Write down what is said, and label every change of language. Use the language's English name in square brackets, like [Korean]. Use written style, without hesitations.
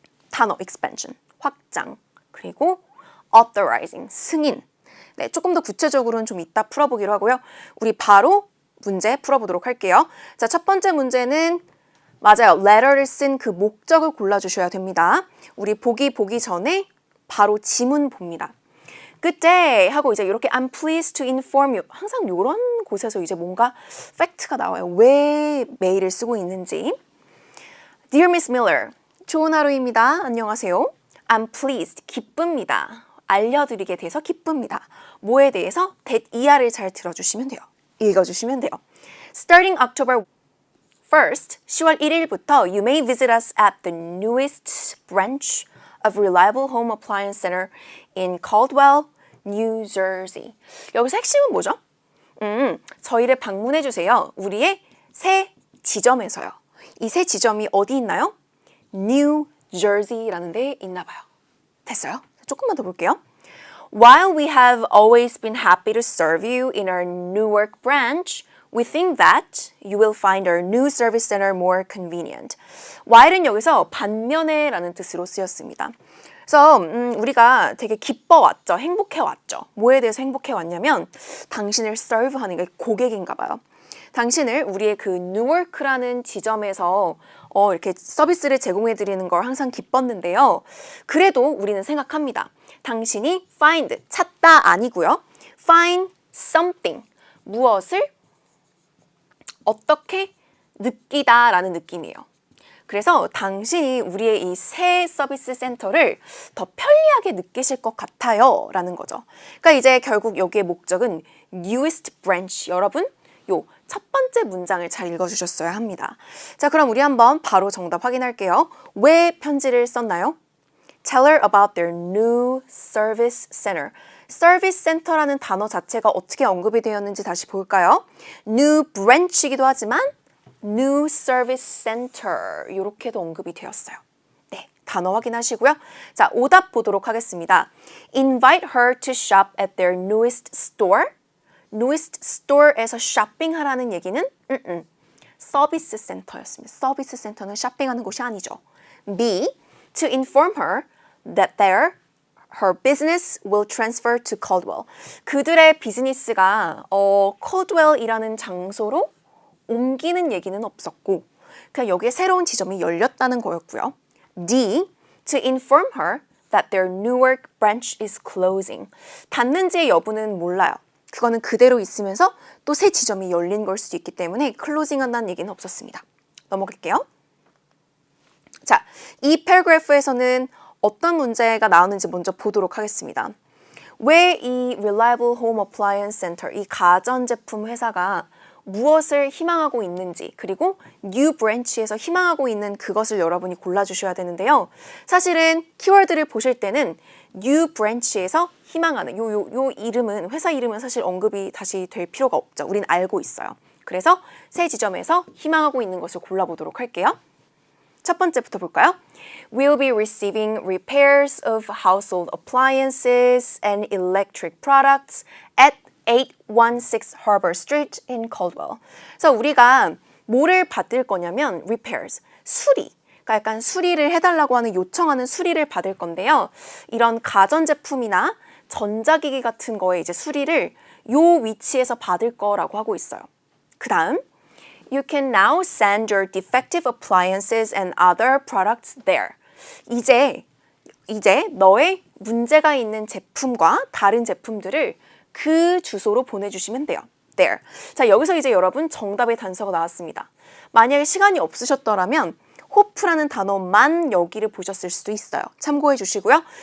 [Korean] 단어 expansion, 확장, 그리고 authorizing, 승인. 네, 조금 더 구체적으로는 좀 이따 풀어보기로 하고요. 우리 바로 문제 풀어보도록 할게요. 자, 첫 번째 문제는 맞아요. letter를 쓴 그 목적을 골라주셔야 됩니다. 우리 보기 전에 바로 지문 봅니다. [English] Good day [Korean] 하고 이제 이렇게 [English] I'm pleased to inform you. [Korean] 항상 이런 곳에서 이제 뭔가 팩트가 나와요. 왜 메일을 쓰고 있는지. [English] Dear Miss Miller, [Korean] 좋은 하루입니다. 안녕하세요. [English] I'm pleased, [Korean] 기쁩니다. 알려드리게 돼서 기쁩니다. 뭐에 대해서? that 이하를 잘 들어주시면 돼요. 읽어주시면 돼요. [English] Starting October 1st, [Korean] 10월 1일부터 [English] you may visit us at the newest branch of Reliable Home Appliance Center in Caldwell, New Jersey. [Korean] 여기서 핵심은 뭐죠? 저희를 방문해 주세요. 우리의 새 지점에서요. 이 새 지점이 어디 있나요? New Jersey라는 데에 있나 봐요. 됐어요? 조금만 더 볼게요. [English] While we have always been happy to serve you in our Newark branch, we think that you will find our new service center more convenient. [Korean] while은 여기서 반면에라는 뜻으로 쓰였습니다. 그래서 우리가 되게 기뻐왔죠. 행복해왔죠. 뭐에 대해서 행복해왔냐면 당신을 serve하는 게 고객인가 봐요. 당신을 우리의 그 뉴워크라는 지점에서 이렇게 서비스를 제공해 드리는 걸 항상 기뻤는데요. 그래도 우리는 생각합니다. 당신이 find, 찾다 아니고요. find something, 무엇을 어떻게 느끼다라는 느낌이에요. 그래서 당신이 우리의 이 새 서비스 센터를 더 편리하게 느끼실 것 같아요 라는 거죠. 그러니까 이제 결국 여기의 목적은 newest branch. 여러분 요 첫 번째 문장을 잘 읽어주셨어야 합니다. 자, 그럼 우리 한번 바로 정답 확인할게요. 왜 편지를 썼나요? [English] Tell her about their new service center. [Korean] 서비스 센터라는 단어 자체가 어떻게 언급이 되었는지 다시 볼까요? New branch이기도 하지만 New Service Center 이렇게도 언급이 되었어요. 네, 단어 확인하시고요. 자, 오답 보도록 하겠습니다. [English] Invite her to shop at their newest store. [Korean] newest store에서 쇼핑하라는 얘기는 서비스 센터였습니다. 서비스 센터는 쇼핑하는 곳이 아니죠. B. [English] To inform her that her business will transfer to Caldwell. [Korean] 그들의 비즈니스가 Caldwell이라는 장소로 옮기는 얘기는 없었고 그냥 여기에 새로운 지점이 열렸다는 거였고요. D. [English] To inform her that their Newark branch is closing. [Korean] 닫는지의 여부는 몰라요. 그거는 그대로 있으면서 또 새 지점이 열린 걸 수도 있기 때문에 클로징 한다는 얘기는 없었습니다. 넘어갈게요. 자, 이 패러그래프에서는 어떤 문제가 나오는지 먼저 보도록 하겠습니다. 왜 이 Reliable Home Appliance Center, 이 가전제품 회사가 무엇을 희망하고 있는지 그리고 New Branch에서 희망하고 있는 그것을 여러분이 골라주셔야 되는데요. 사실은 키워드를 보실 때는 New Branch에서 희망하는 요 이름은 회사 이름은 사실 언급이 다시 될 필요가 없죠. 우린 알고 있어요. 그래서 새 지점에서 희망하고 있는 것을 골라보도록 할게요. 첫 번째부터 볼까요? [English] We'll be receiving repairs of household appliances and electric products at 816 Harbor Street in Caldwell. [Korean] 그래서 우리가 뭐를 받을 거냐면 repairs, 수리. 그러니까 약간 수리를 해달라고 하는 요청하는 수리를 받을 건데요. 이런 가전제품이나 전자기기 같은 거에 이제 수리를 요 위치에서 받을 거라고 하고 있어요. [English] 그 다음 You can now send your defective appliances and other products there. [Korean] 이제 너의 문제가 있는 제품과 다른 제품들을 그 주소로 보내주시면 돼요. [English] There. [Korean] 자, 여기서 이제 여러분 정답의 단서가 나왔습니다. 만약에 시간이 없으셨더라면 호프라는 단어만 여기를 보셨을 수도 있어요. 참고해 주시고요.